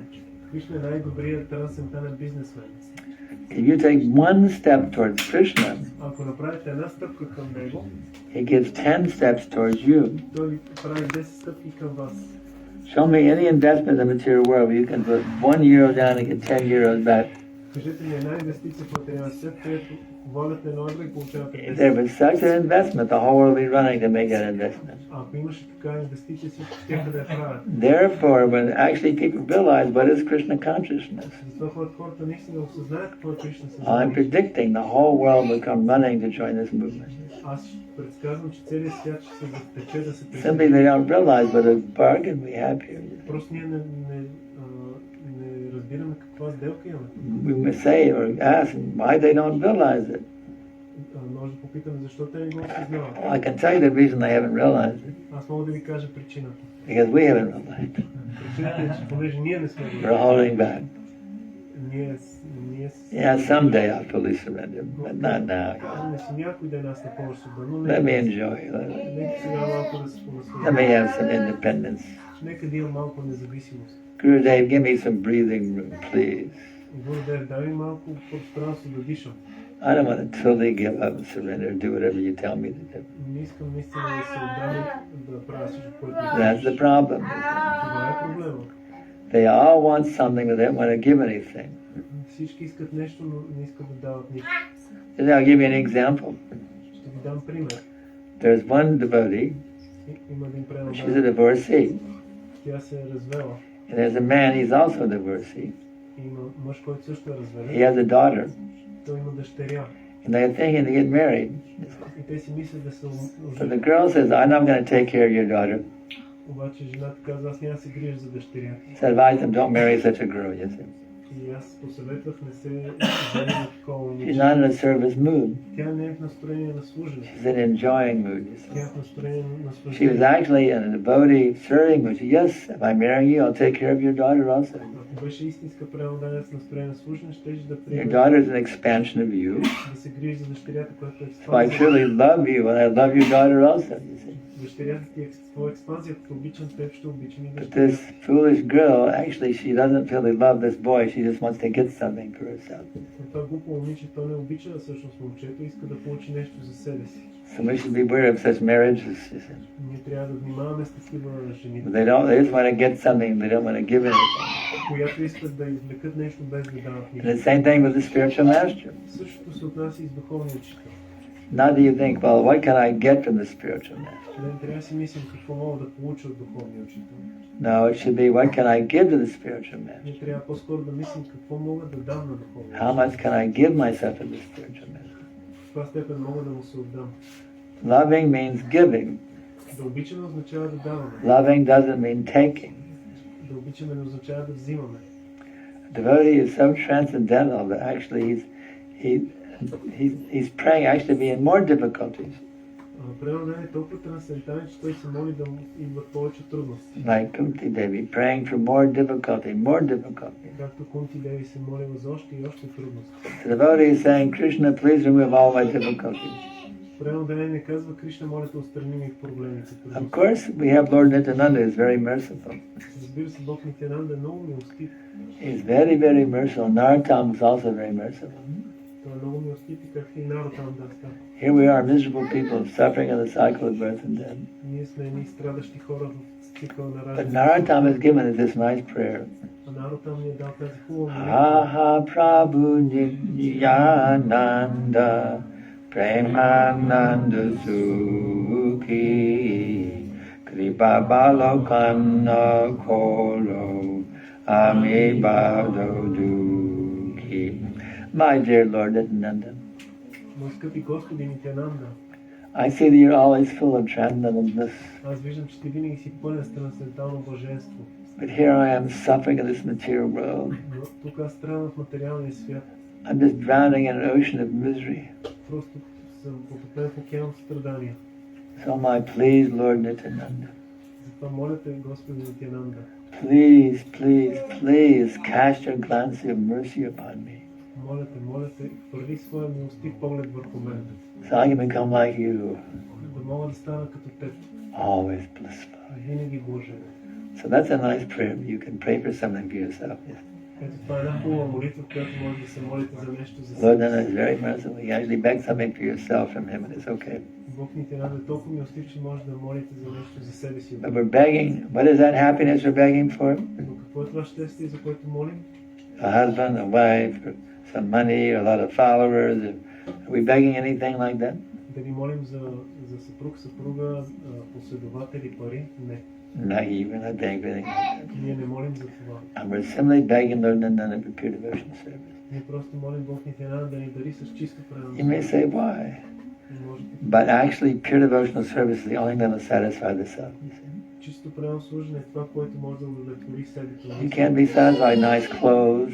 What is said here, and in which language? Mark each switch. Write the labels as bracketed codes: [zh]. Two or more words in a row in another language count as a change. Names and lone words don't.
[bg] Кришна е най-добрият трансцендентален бизнесмен. [en] If you take one step towards Krishna, [bg] Ако направите една стъпка към него, [en] he gives 10 steps towards you. [bg] той ви прави 10 стъпки към вас. [en] Show me any investment in the material world where you can put €1 down and get €10 back. [bg] Кажете ми една инвестиция в материален свят, където влагате едно евро и получавате [en] If there [bg] 10. [en] was such an investment, the whole world would be running to make that investment. [bg] Ако имаше такава инвестиция, всички щяха да я правят. [en] Therefore, when actually people realize what is Krishna consciousness, [bg] Затова хората наистина осъзнаят какво е Кришна [en] I'm [bg] съзнание. [en] predicting the whole world will come running to join this movement. [bg] Аз предсказвам, че целият свят ще се затече да се [en] Simply [bg] присъедини. [en] they don't realize what a bargain we have here. [bg] Просто ние не разбираме каква сделка имаме. [en] We must say or ask why they don't realize it. [bg] Може да попитаме защо те не го осъзнават. [en] I can tell you the reason they haven't realized it. [bg] Аз мога да ви кажа причината. [en] Because we haven't realized it. [bg] Причината е, че понеже ние не сме го [en] We're holding back. [bg] ние [en] Yeah, someday I'll fully surrender, but not now. [bg] не си някой ден аз напълно ще бъда, но [en] Let me [bg] нека [en] enjoy. [bg] нека сега малко да се [en] Let [bg] понаслаждам. [en] me have some independence. [bg] Нека да има малко независимост. [en] Gurudev, give me some breathing room, please. [bg] Гурудев, дай ми малко пространство да дишам. [en] I don't want to totally give up and surrender, do whatever you tell me to do. [bg] Не искам наистина да се отдам да правя всичко, което ми [en] That's the [bg] кажеш. [en] problem. [bg] Това е проблема. [en] They all want something, but they don't want to give anything. [bg] Всички искат нещо, но не искат да дават нищо. [en] And I'll give you an example. [bg] Ще ви дам пример. [en] There's one devotee, [bg] Има един [en] she's a [bg] преданен, [en] divorcee. [bg] тя се е развела. [en] And there's a man, he's also a divorcee. [bg] Има мъж, който също е [en] He [bg] разведен. [en] has a daughter. [bg] Той има дъщеря. [en] And they're thinking to get married. [bg] И те си мислят да се [en] So the girl says, I'm not going to take care of your daughter. [bg] Обаче жената казва, аз няма да се грижа за дъщеря. [en] So I advise them, don't marry such a girl, you see. [bg] И аз посъветвах, не се жени на такова [en] She's [bg] момиче. [en] not in a service mood. [bg] Тя не е в настроение на служене. [en] She's in an enjoying mood, you [bg] Тя [en] see. [bg] е в настроение на [en] She was [bg] служене. [en] actually in a devotee serving mood. Yes, if I marry you, I'll take care of your daughter also. [bg] Ако беше истинска преданец в настроение на служене, ще да [en] Your [bg] приеме [en] daughter is an expansion of you. [bg] да се грижи за дъщерята, която е [en] So I [bg] експанзия. [en] truly love you, and I love your daughter also, you see. [bg] Дъщерята ти е твоя експанзия, като обичам теб, ще обичам и [en] But [bg] дъщерята. [en] this foolish girl, actually, she doesn't really love this boy. She just wants to get something for herself. [bg] Но това глупо момиче, то не обича всъщност момчето, иска да получи нещо за себе си. [en] So we should beware of such marriages, you see. [bg] Ние трябва да внимаваме с такива жени, [en] They just want to get something, they don't want to give anything. [bg] която искат да извлекат нещо без да дават [en] And the [bg] нищо. [en] same thing with the spiritual master. [bg] Същото се отнася и с духовния учител. [en] Now do you think, well, what can I get from the spiritual master? [bg] Не трябва да си мислим какво мога да получа от духовния учител. [en] No, it should be, what can I give to the spiritual master? [bg] Ние трябва по-скоро да мислим какво мога да дам на духовния [en] How much can I give myself to the spiritual master? [bg] В каква степен мога да му се отдам. [en] Loving means giving. [bg] Да обичаме означава да даваме. [en] Loving doesn't mean taking. [bg] Да обичаме не означава да взимаме. [en] A devotee is so transcendental that actually he's praying actually to be in more difficulties. [bg] Преданен е толкова трансцендентален, че той се моли да му идват повече трудности. [en] Like Kunti Devi, praying for more difficulty, more difficulty. [bg] Както Кунти Деви се молила за още и още трудности. [en] The devotee is saying, Krishna, please remove all my difficulties. [bg] Преданен не казва, Кришна, моля те отстрани ми проблемите. [en] Of course, we have Lord Nityananda who is very merciful. [bg] Разбира се, Бог Нитянанда е много милостив. [en] He's very, very merciful. Narottam is also very merciful. [bg] Той е много милостив и както и Наротам Даста. [en] Here we are, miserable people, suffering in the cycle of birth and death. [bg] Ние сме едни страдащи хора в цикъл на [en] But [bg] раждане. [en] Narottam has given us this nice prayer. [bg] А Наротам ни е дал тази хубава молитва. [bn] আহা প্রভু নিত্যানন্দ প্রেমানন্দ সুখী কৃপা বলোকন কর আমি বড় দুঃখী. [en] My dear Lord Nityananda, [bg] Мой скъпи Господи Нитянанда, [en] I see that you're always full of transcendental bliss. [bg] аз виждам, че ти винаги си пълен с трансцендентално блаженство. [en] But here I am suffering in this material world. [bg] Но тук аз страдам в материалния свят. [en] I'm just drowning in an ocean of misery. [bg] Просто съм потопен в океан от страдания. [en] So my please, Lord Nityananda, [bg] Затова моля те, Господи Нитянанда, [en] please, please, please cast your glance of mercy upon me, [bg] моля те, хвърли своя милостив поглед върху мен, [en] so I can become like you, [bg] да мога да стана като теб, [en] always blissful. [bg] винаги блажен. [en] So that's a nice prayer. You can pray for something for yourself. Yes. [bg] Ето това е една хубава молитва, в която може да се молите за нещо за [en] Lord [bg] себе [en] Nityananda [bg] си. [en] is very merciful. You actually beg something for yourself from him, and it's okay. [bg] Бог Нитянанда е толкова милостив, че може да молите за нещо за себе си. [en] But we're begging. What is that happiness we're begging for? [bg] Но какво е това щастие, за което молим? [en] A husband, a wife, or some money, or a lot of followers. Are we begging anything like that? [bg] Дали молим за съпруг, съпруга, последователи, пари? Не. [en] No, we're not begging for anything like that. [bg] Ние не молим за това. [en] And we're simply begging Lord Nityananda for pure devotion service. [bg] Ние просто молим Бог Нитянанда да ни дари с чисто [en] You may [bg] преданност. [en] say, why? But actually, pure devotional service is the only thing that will satisfy the self. You see? [bg] Чисто преданно служене е това, което може да удовлетвори себе си. [en] You can't be satisfied by nice clothes,